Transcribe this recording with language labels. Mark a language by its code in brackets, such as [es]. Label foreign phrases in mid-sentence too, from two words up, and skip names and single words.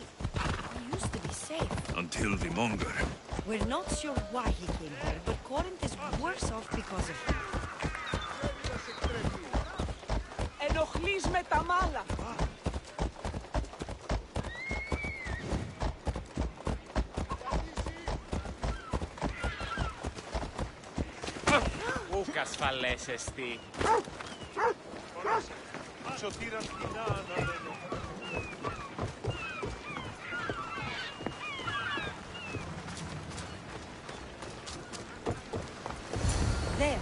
[en] We used to be safe. Until the Monger. We're not sure why he came here, but Corinth is worse off because of him. [el] Ενοχλείς με τα μάλα. Ούκ ασφαλές εστί. Σωτήρας κοινά αναμένω. [en] There.